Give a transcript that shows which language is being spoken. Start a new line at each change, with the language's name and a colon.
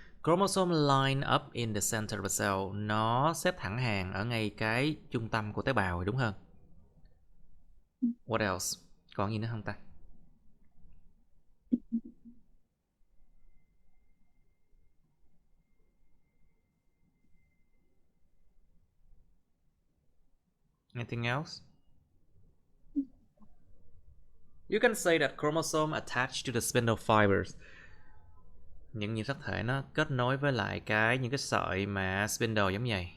English: Chromosome line up in the center of the cell.
Vietnamese: Nó xếp thẳng hàng ở ngay cái trung tâm của tế bào, đúng hơn.
English: What else?
Vietnamese: Còn gì nữa không ta?
English: Anything else? You can say that chromosome attached to the spindle fibers.
Vietnamese: Những nhiễm sắc thể nó kết nối với lại những cái sợi mà spindle giống vậy.